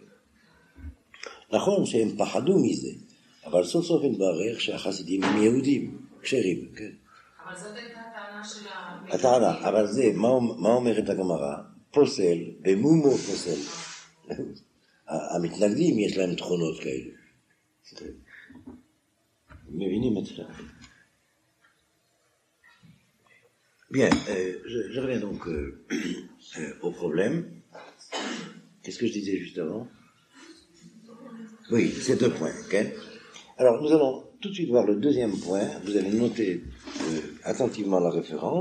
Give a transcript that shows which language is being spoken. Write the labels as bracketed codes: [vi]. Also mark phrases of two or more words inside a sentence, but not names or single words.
[he] נכון שהם פחדו מזה, אבל סוף סוף התברר שהחסידים הם יהודים, כשרים, כן? אבל זאת הייתה הטענה של הטענה, אבל זה, מה אומרת הגמרא? פוסל, במומו פוסל. המתנגדים יש להם תכונות כאלה. מבינים את זה? [fr] Bien, je reviens donc au problème. Qu'est-ce que je disais juste avant? Oui, c'est deux points. Okay? Alors, nous allons tout de suite voir le deuxième point. Vous allez noter attentivement la référence.